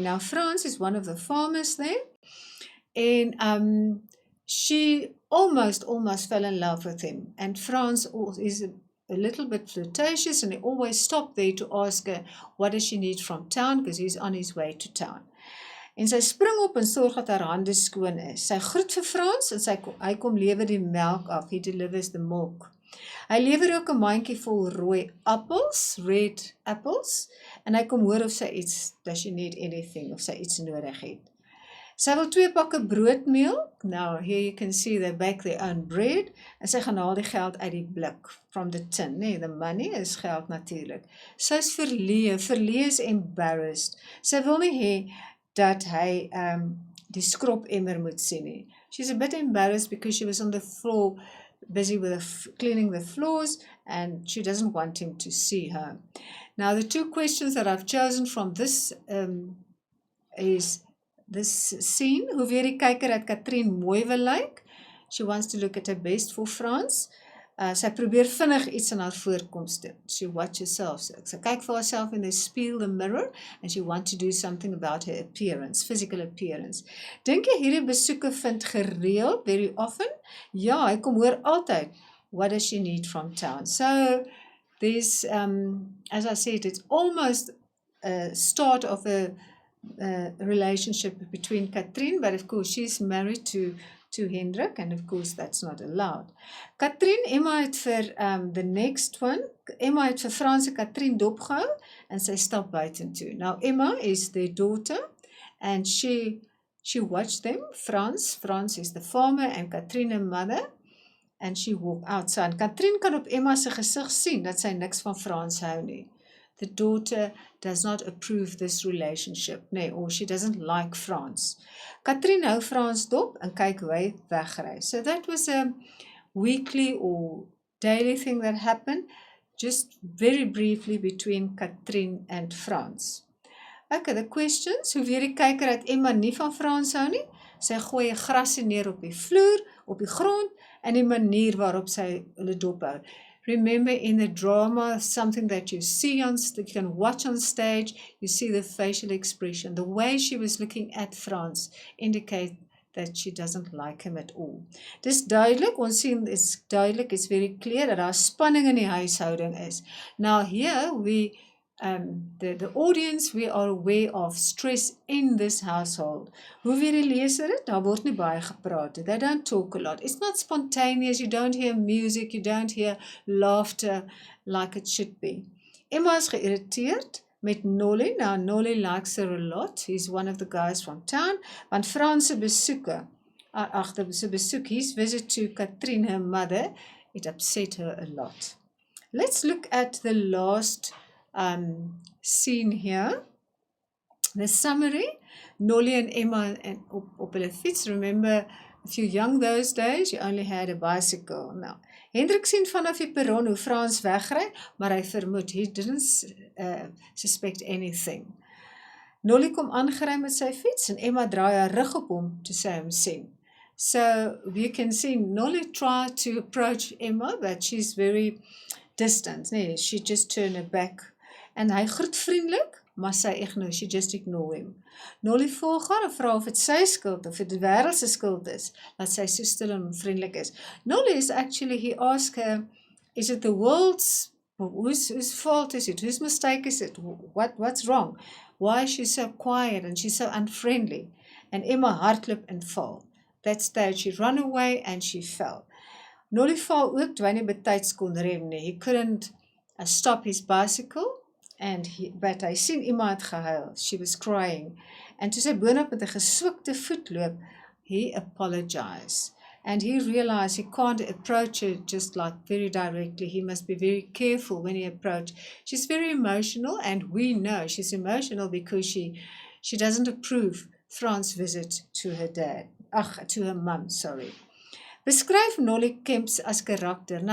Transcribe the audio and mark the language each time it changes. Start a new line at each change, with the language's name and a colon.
English: Now Frans is one of the farmers there, and she almost fell in love with him, and Frans is a little bit flirtatious, and he always stopped there to ask her, what does she need from town, because he's on his way to town.
Afrikaans: En sy spring op en sorg dat haar hande skoon is. Sy groet vir Frans en hy kom lewer die melk af.
English: He delivers the milk.
Afrikaans: Hy lewer ook 'n mandjie vol rooi appels,
English: red apples,
Afrikaans: en hy kom hoor of sy iets,
English: does she need anything,
Afrikaans: of sy iets nodig het. Sy wil 2 pakke broodmeel.
English: Now here you can see they bake their own bread,
Afrikaans: en sy gaan haal die geld uit die blik,
English: from the tin,
Afrikaans: nee,
English: the money is
Afrikaans: geld natuurlik. Sy is verleë
English: is embarrassed.
Afrikaans: Sy wil nie hê dat hy die skropemmer moet sien nie.
English: She's a bit embarrassed because she was on the floor busy with cleaning the floors and she doesn't want him to see her. Now the two questions that I've chosen from this is this scene,
Afrikaans: hoe weer die kyker dat Katrien mooi wil lyk.
English: She wants to look at her best for France.
Afrikaans: Sy probeer vinnig iets in haar voorkoms doen.
English: She watch herself.
Afrikaans: Sy kyk vir haarself
English: in the spieël, the mirror, and she want to do something about her appearance, physical appearance.
Afrikaans: Dink jy hierdie besoeke vind gereeld,
English: very often?
Afrikaans: Ja, hy kom hoor altyd.
English: What does she need from town? So, there's, as I said, it's almost a start of a relationship between Katrien, but of course she's married to Hendrik, and of course that's not allowed.
Afrikaans: Katrien, Emma het vir
English: the next one,
Afrikaans: Emma het vir Frans en Katrien dopgehou, en sy stap buitentoe.
English: Now Emma is their daughter, and she watched them. Frans is the farmer, and Katrien her mother, and she walked outside.
Afrikaans: Katrien kan op Emma se gesig sien, dat sy niks van Frans hou nie.
English: The daughter does not approve this relationship, or she doesn't like Frans.
Afrikaans: Katrien hou Frans dop en kyk hoe hy wegry.
English: So that was a weekly or daily thing that happened, just very briefly between Katrien and Frans. Okay, the questions,
Afrikaans: hoe weer die kyker dat Emma nie van Frans hou nie, sy gooi 'n grasie neer op die vloer, op die grond, en die manier waarop sy hulle dop hou.
English: Remember, in the drama, something that you see that you can watch on stage, you see the facial expression. The way she was looking at Frans indicate that she doesn't like him at all.
Afrikaans: Dis duidelik, ons sien is duidelik,
English: it's very clear
Afrikaans: dat daar spanning in die huishouding is.
English: Now here, the audience, we are aware of stress in this household.
Afrikaans: Hoe weer die leser het, daar word nie baie gepraat.
English: They don't talk a lot. It's not spontaneous. You don't hear music. You don't hear laughter like it should be.
Afrikaans: Emma is geïrriteerd met Nolly.
English: Now, Nolly likes her a lot. He's one of the guys from town.
Afrikaans: Want Frans se besoeke,
English: his visit to Katrien, her mother, it upset her a lot. Let's look at the last scene here. The summary, Nolly and Emma
Afrikaans: op hulle fiets.
English: Remember, if you're young those days, you only had a bicycle.
Afrikaans: Now, Hendrik sien vanaf die perron hoe Frans wegry, maar hy vermoed,
English: he didn't suspect anything.
Afrikaans: Nolly kom aangery met sy fiets en Emma draai haar rug op hom toe sy hom sien.
English: So, you can see Nolly tried to approach Emma, but she's very distant. Nee, she just turned her back.
Afrikaans: En hy groet vriendelik, maar sy ignore,
English: she just ignore him.
Afrikaans: Nolly volg haar en vra of het sy skuld of het die wêreld se skuld is, dat sy so stil en vriendelik is.
English: Nolly is actually, he asked her, is it the world's, whose fault is it? Whose mistake is it? What's wrong? Why is she so quiet and she's so unfriendly? And
Afrikaans: Emma hardloop en val.
English: That stage, she ran away and she fell.
Afrikaans: Nolly val ook toe hy nie betyds kon rem nie.
English: He couldn't stop his bicycle.
Afrikaans: But hy sien Emma het gehuil.
English: She was crying.
Afrikaans: En toe sy boonop met 'n geswikte voet loop,
English: he apologized. And he realized he can't approach her just like very directly. He must be very careful when he approaches. She's very emotional, and we know she's emotional because she doesn't approve Frans' visit to her dad. To her mum, sorry.
Afrikaans: Beskryf Nolly Kemps as karakter.